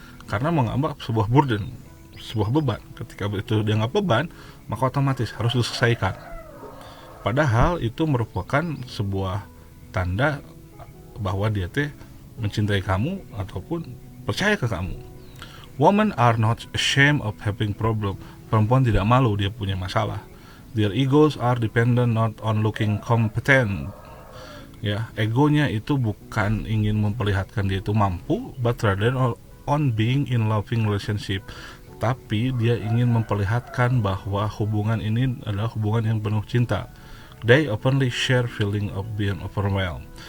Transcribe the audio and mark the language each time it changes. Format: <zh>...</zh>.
<id>Karena menganggap sebuah burden, sebuah beban. Ketika itu dianggap beban, maka otomatis harus diselesaikan. Padahal itu merupakan sebuah tanda bahwa dia mencintai kamu ataupun percaya ke kamu.</id> <en>Women are not ashamed of having problem.</en> <id>Perempuan tidak malu dia punya masalah.</id> <en>Their egos are dependent not on looking competent.</en> <id>Ya, egonya itu bukan ingin memperlihatkan dia itu mampu,</id> <en>but rather on being in loving relationship.</en> <id>Tapi dia ingin memperlihatkan bahwa hubungan ini adalah hubungan yang penuh cinta.</id> <en>They openly share feeling of being overwhelmed.</en>